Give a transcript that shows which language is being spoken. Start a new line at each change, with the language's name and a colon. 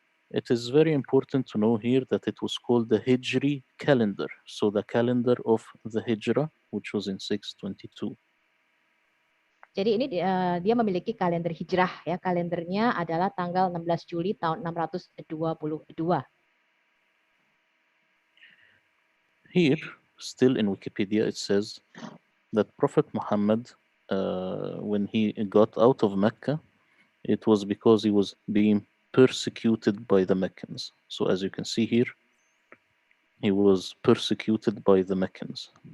English: It is very important to know here that it was called the Hijri calendar. So the calendar of the Hijrah, which was in 622.
Indonesian: Jadi ini dia memiliki kalender hijrah ya. Kalendernya adalah tanggal 16 Juli tahun 622.
English: Here, still in Wikipedia, it says that Prophet Muhammad, when he got out of Mecca, it was because he was being persecuted by the Meccans. So as you can see here, he was persecuted by the Meccans.